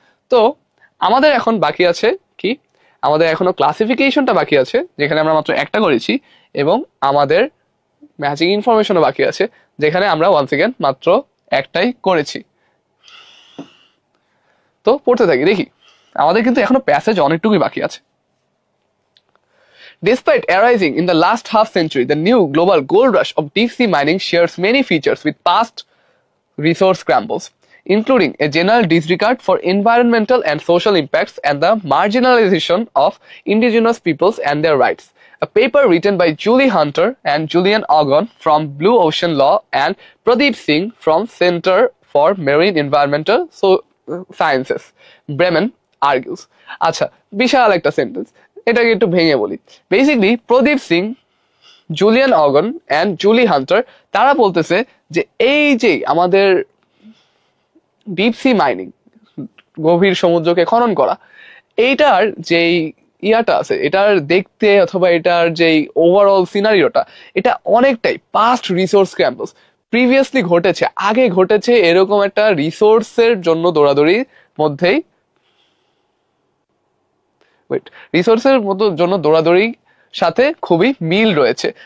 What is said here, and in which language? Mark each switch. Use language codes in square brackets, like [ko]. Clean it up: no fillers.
[bn] তো আমাদের এখন বাকি আছে কি, আমাদের এখনো ক্লাসিফিকেশনটা বাকি আছে, যেখানে আমরা মাত্র একটা করেছি, এবং আমাদের ম্যাচিং ইনফরমেশনও বাকি আছে, যেখানে আমরা ওয়ান্স এগেন মাত্র একটাই করেছি। তো পড়তে থাকি, দেখি আমাদের কিন্তু এখনো প্যাসেজ অনেকটুকুই বাকি আছে। [en] Despite arising in the last half century, the new global gold rush of deep sea mining shares many features with past resource scrambles, including a general disregard for environmental and social impacts and the marginalization of indigenous peoples and their rights. A paper written by Julie Hunter and Julian Ogon from Blue Ocean Law and Pradeep Singh from Center for Marine Environmental Sciences, Bremen, argues. [bn] আচ্ছা, বিশাল একটা sentence, এটাকে একটু ভেঙে বলি। Basically Pradip Singh, Julian অগন and Julie Hunter তারা বলতেছে যে এই যে আমাদের ডিপ সি মাইনিং, গভীর সমুদ্রকে খনন করা, এইটার যেই ইয়াটা আছে, এটার দেখতে অথবা এটার যেই ওভারঅল সিনারিওটা, এটা অনেকটাই পাস্ট রিসোর্স স্ক্র্যাম্বলস, প্রিভিয়াসলি ঘটেছে, আগে ঘটেছে এরকম একটা রিসোর্সের জন্য দৌড়াদৌড়ির মধ্যেই, রিসোর্সের মতো জন্য দৌড়াদৌড়ি সাথে খুবই মিল রয়েছে।